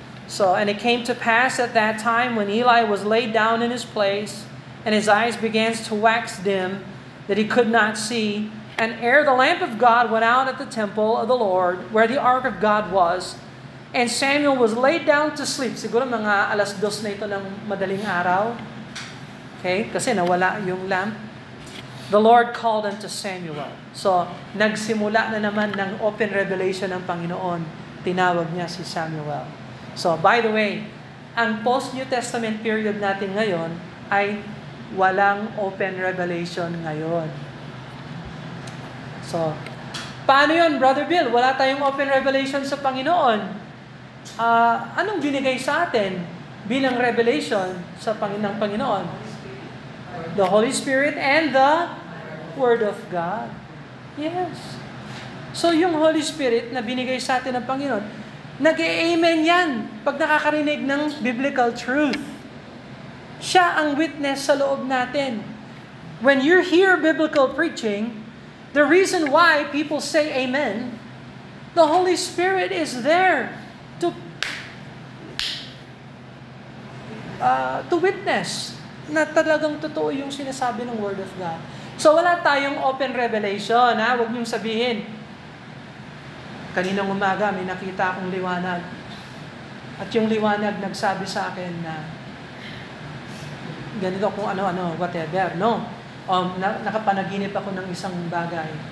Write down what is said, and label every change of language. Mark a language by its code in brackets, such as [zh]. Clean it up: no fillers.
[en] So, and it came to pass at that time when Eli was laid down in his place, and his eyes began to wax dim, that he could not see. And ere the lamp of God went out at the temple of the Lord, where the ark of God was, and Samuel was laid down to sleep. [tl] Siguro mga 2:00 na ito ng madaling araw. Okay? Kasi nawala yung lamp. [en] The Lord called unto Samuel. [tl] So, nagsimula na naman ng open revelation ng Panginoon. Tinawag niya si Samuel. [en] So, by the way, [tl] ang post-New Testament period natin ngayon ay walang open revelation ngayon. So, paano yun, Brother Bill? Wala tayong open revelation sa Panginoon. Anong binigay sa atin bilang revelation sa ng Panginoon? [en] The Holy Spirit and the Word of God. Yes. [tl] So, yung Holy Spirit na binigay sa atin ng Panginoon, nag-amen yan pag nakakarinig ng biblical truth. Siya ang witness sa loob natin. [en] When you hear biblical preaching, the reason why people say amen, the Holy Spirit is there to witness [tl] na talagang totoo yung sinasabi ng [en] Word of God. [tl] So wala tayong open revelation. Huwag niyong sabihin, kaninang umaga may nakita akong liwanag. At yung liwanag nagsabi sa akin na ganito kung ano-ano, whatever. No. Nakapanaginip ako ng isang bagay.